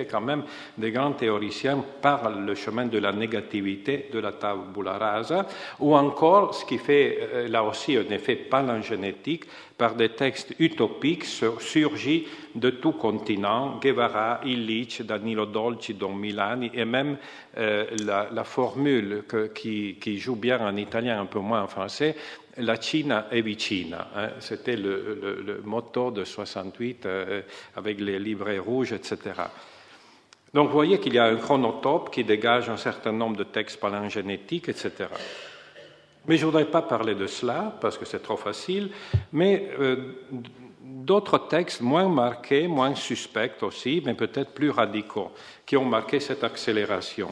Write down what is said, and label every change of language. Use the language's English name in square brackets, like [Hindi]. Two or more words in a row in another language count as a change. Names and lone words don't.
[French] quand même des grands théoriciens par le chemin de la négativité de la [Latin] tabula rasa, [French] ou encore ce qui fait là aussi un effet palingénétique par des textes utopiques surgis de tout continent, Guevara, Illich, Danilo Dolci, Don Milani, et même la formule qui joue bien en italien, un peu moins en français, [Italian] la Cina è vicina. [French] C'était le motto de 68 avec les livrets rouges, etc. Donc vous voyez qu'il y a un chronotope qui dégage un certain nombre de textes palingénétiques, etc. Mais je ne voudrais pas parler de cela, parce que c'est trop facile, mais d'autres textes moins marqués, moins suspects aussi, mais peut-être plus radicaux, qui ont marqué cette accélération.